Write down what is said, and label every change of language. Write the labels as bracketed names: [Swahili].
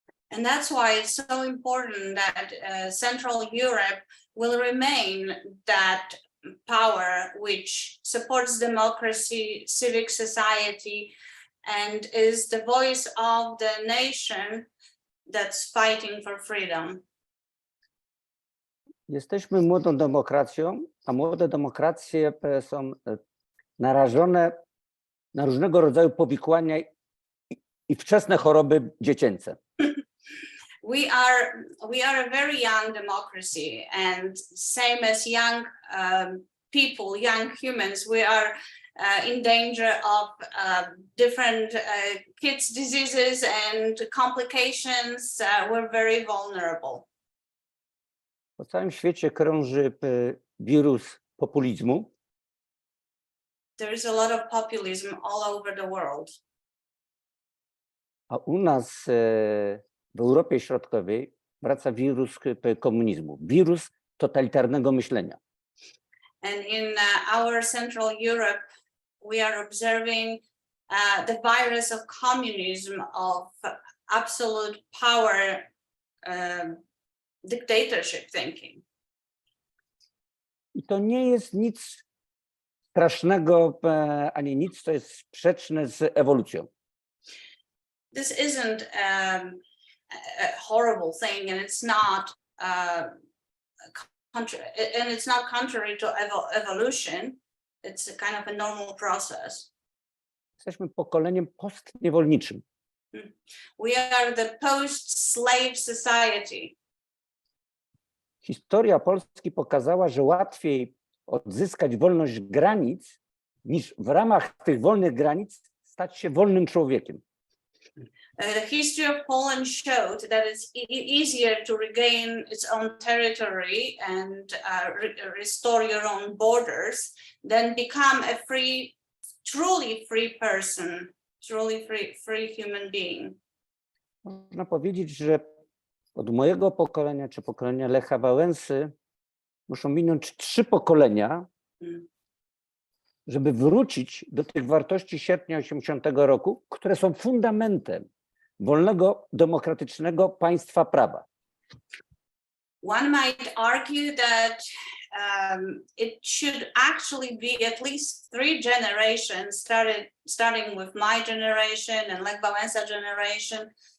[English] And that's why it's so important that Central Europe will remain that power which supports democracy, civic society, and is the voice of the nation that's fighting for freedom. [Polish] Jesteśmy młodą demokracją, a młode demokracje są narażone na różnego rodzaju powikłania i wczesne choroby dziecięce. [English] We are a very young democracy, and same as young people, young humans, we are in danger of different kids' diseases and complications. We're very vulnerable. [Polish] Po całym świecie krąży wirus populizmu. [English] There is a lot of populism all over the world. [Polish] A u nas w Europie Środkowej wraca wirus komunizmu, wirus totalitarnego myślenia. [English] And in our Central Europe, we are observing the virus of communism, of absolute power, dictatorship thinking. [Polish] I to nie jest nic strasznego, ani nic, co jest sprzeczne z ewolucją. [English] This isn't a horrible thing, and it's not contrary to evolution. It's a kind of a normal process. [Polish] Jesteśmy pokoleniem postniewolniczym. [English] We are the post-slave society. [Polish] Historia Polski pokazała, że łatwiej odzyskać wolność granic, niż w ramach tych wolnych granic stać się wolnym człowiekiem. [English] The history of Poland showed that it's easier to regain its own territory and restore your own borders than become a free, truly free person, truly free human being. [Polish] Można powiedzieć, że od mojego pokolenia czy pokolenia Lecha Wałęsy muszą minąć 3 pokolenia, żeby wrócić do tych wartości sierpnia 80 roku, które są fundamentem wolnego, demokratycznego państwa prawa. [English] One might argue that it should actually be at least 3 generations, starting with my generation and Lech Wałęsa generation,